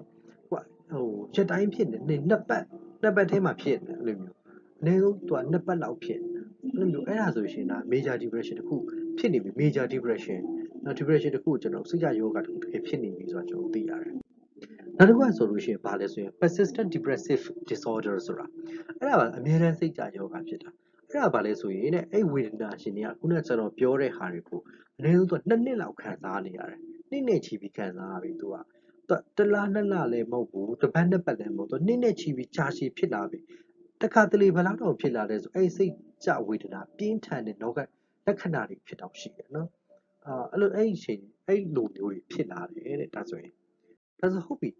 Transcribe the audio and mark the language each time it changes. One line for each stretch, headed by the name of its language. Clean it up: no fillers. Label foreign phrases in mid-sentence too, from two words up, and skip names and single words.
Burmese: ကိုကရက်တိုင်းဖြစ်နေနှစ်ပတ်ထဲမှာဖြစ်နေအဲ့လိုမျိုးအနည်းဆုံးသူကနှစ်ပတ်လောက်ဖြစ်အဲ့လိုမျိုးအဲ့ဒါဆိုရှင်ဒါ
English: major depression
Burmese: တစ်ခုဖြစ်နေပြီ
English: major depression
Burmese: နောက် depression တစ်ခု ကိုကျွန်တော်စိတ်ကြယောဂတစ်ခုတကယ်ဖြစ်နေပြီဆိုတာကျွန်တော်သိရတယ်နောက်တစ်ခုကဆိုလို့ရှိရင်ဘာလဲဆိုရင်
English: persistent depressive disorder
Burmese: ဆိုတာအဲ့ဒါကအမြဲတမ်း စိတ်ကြယောဂဖြစ်တာအဲ့ဒါဘာလဲဆိုရင်အဲ့ဝေဒနာရှင်တွေကခုနကကျွန်တော်ပြောတဲ့ဟာတွေကိုအနည်းဆုံးသူကနှစ်လောက်ခံစားနေရတယ်နှစ်နဲ့ချီပြီးခံစားရပြီသူကတလားနှစ်လလည်းမဟုတ်ဘူးတစ်ပတ်နှစ်ပတ်လည်းမဟုတ်သူနှစ်နဲ့ချီပြီးကြာရှည်ဖြစ်လာပြီတခါတလေဘယ်လောက်တော့ဖြစ်လာလဲဆိုအဲ့စိတ်ကြဝေဒနာပြင်းထန်တဲ့နောက်ကလက္ခဏာတွေဖြစ်တော့ရှိတယ်နော်အဲ့လိုအဲ့ဒီအချိန်အဲ့လိုမျိုးတွေဖြစ်လာတယ်တဲ့ဒါဆိုရင်ဒါဆိုဟုတ်ပြီ